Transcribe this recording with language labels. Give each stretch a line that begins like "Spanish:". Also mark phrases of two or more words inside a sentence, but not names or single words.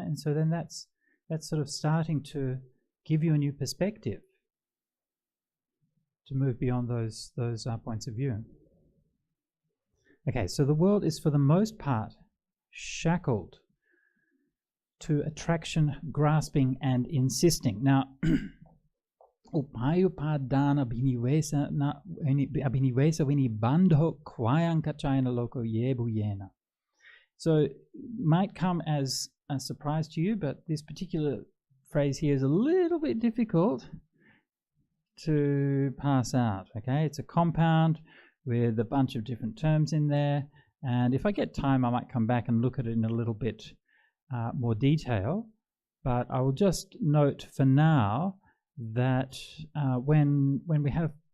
English: And so then that's sort of starting to give you a new perspective to move beyond those points of view. Okay, so the world is for the most part shackled to attraction, grasping, and insisting. Now,
Pali: upayupadana abhinivesa vinibandho kvayang Kaccāna loko yebu yena.
English: So it might come as a surprise to you, but this particular phrase here is a little bit difficult to pass out. Okay, it's a compound with a bunch of different terms in there, and if I get time I might come back and look at it in a little bit more detail, but I will just note for now that when we have